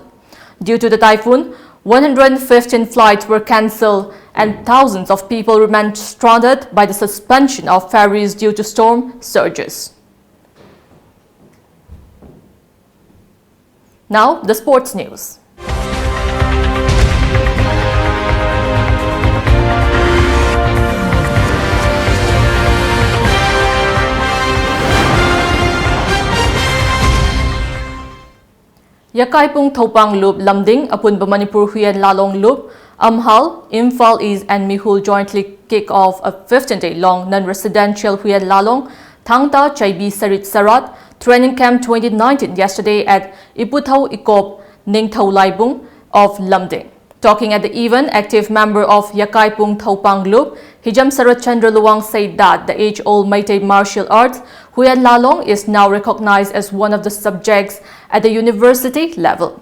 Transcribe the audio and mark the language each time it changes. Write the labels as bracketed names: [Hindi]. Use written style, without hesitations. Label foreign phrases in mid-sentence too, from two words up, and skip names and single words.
[English] Due to the typhoon, 115 flights were cancelled and thousands of people remained stranded by the suspension of ferries due to storm surges. Now, the sports news. Yakaipung Thopang Loop Lamding, Apunba Manipur Huyen Lalong Loop, Amhal, Imphal East and Mihul jointly kick off a 15-day-long non-residential Huyen Lalong Thangta Chaibi Sarit Sarat Training Camp 2019 yesterday at Iputhau Ikop Ningthau Laibung of Lamding. Talking at the event, active member of Yakaipung Thopang Loop, Hijam Sarat Chandra Luang said that the age-old Meitei martial arts Huyen Lalong is now recognized as one of the subjects at the university level.